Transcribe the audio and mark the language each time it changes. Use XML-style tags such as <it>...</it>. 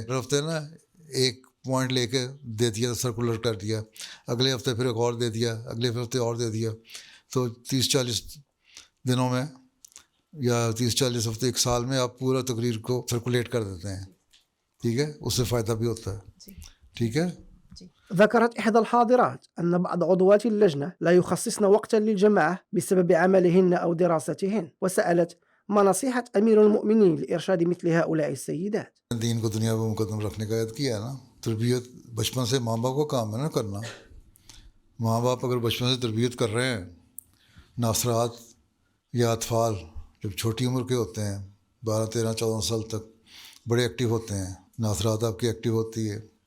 <ur>ہر ہفتے نا ایک پوائنٹ لے کے دے دیا, سرکولر کر دیا, اگلے ہفتے پھر ایک اور دے دیا, اگلے ہفتے اور دے دیا. تو 30-40 دنوں میں یا 30-40 ہفتے, ایک سال میں آپ پورا تقریر کو سرکولیٹ کر دیتے ہیں, ٹھیک ہے. اس سے فائدہ بھی ہوتا ہے, ٹھیک ہے.</ur> <ar>ذكرت إحدى الحاضرات أن بعض عضوات اللجنة لا يخصصن وقتا للجماعة بسبب عملهن أو دراستهن, وسألت ما نصيحة أمير المؤمنين لإرشاد مثل هؤلاء السيدات.</ar> <ur>دین کو دنیا میں مقدم رکھنے کا عہد کیا ہے نا. تربیت بچپن سے ماں باپ کو کام ہے نا کرنا. ماں باپ اگر بچپن سے تربیت کر رہے ہیں, ناصرات یا اطفال جب چھوٹی عمر کے ہوتے ہیں 12, 13, 14 سال تک بڑے ایکٹیو ہوتے ہیں, ناصرات آپ کی ایکٹیو ہوتی ہے.</ur>